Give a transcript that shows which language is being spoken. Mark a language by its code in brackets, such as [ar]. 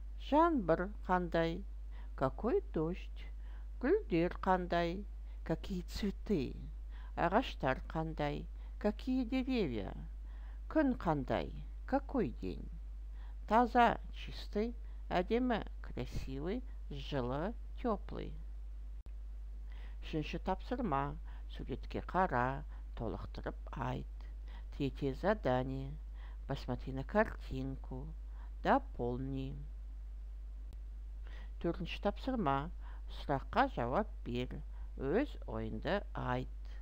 [kk] Жаңбыр қандай? [ru] Какой дождь? [kk] Гүлдер қандай? [ru] Какие цветы? [kk] Ағаштар қандай? [ru] Какие деревья? [kk] Күн қандай? [ru] Какой день? [kk] Таза, [ru] чистый, [kk] әдемі, [ru] красивый, [kk] жылы, [ru] теплый. [kk] Үшінші тапсырма. Суретке қара, толықтырып айт. [ru] Третье задание. Посмотри на картинку, дополни. [kk] Төртінші тапсырма. Сұраққа жауап бер, өз ойыңды айт.